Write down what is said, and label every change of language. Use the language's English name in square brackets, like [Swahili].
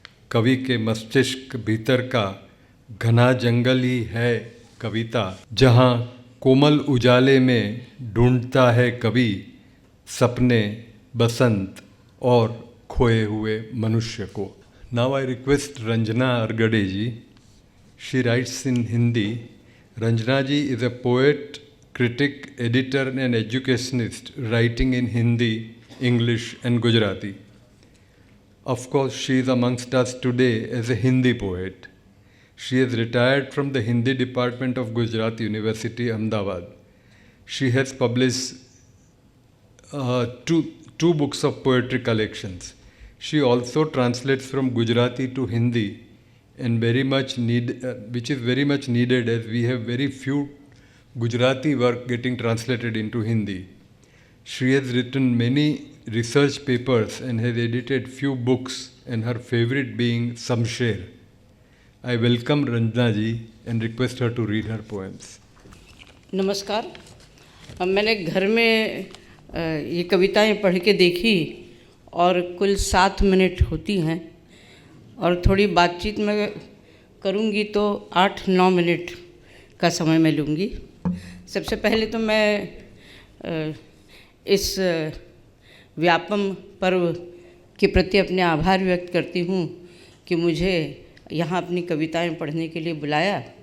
[Hindi] कवि के मस्तिष्क भीतर का घना जंगल ही है कविता, जहाँ कोमल उजाले में ढूंढता है कवि सपने, बसंत और खोए हुए मनुष्य को। [English] Now I request Ranjana Argade ji. She writes in Hindi. Ranjana ji is a poet, critic, editor and educationist writing in Hindi, English and Gujarati. Of course, she is amongst us today as a Hindi poet. She has retired from the Hindi department of Gujarat University, Ahmedabad. She has published two books of poetry collections. She also translates from Gujarati to Hindi, and which is very much needed, as we have very few Gujarati work getting translated into Hindi. She has written many research papers and has edited few books, and her favorite being Samsher. I welcome Ranjana ji and request her to read her poems. [Hindi] नमस्कार. मैंने घर में ये कविताएं पढ़ के देखी और कुल 7 मिनट होती हैं, और थोड़ी बातचीत में करूँगी तो 8-9 मिनट का समय मैं लूँगी. सबसे पहले तो मैं इस व्यापम पर्व के प्रति अपने आभार व्यक्त करती हूँ कि मुझे यहाँ अपनी कविताएं पढ़ने के लिए बुलाया.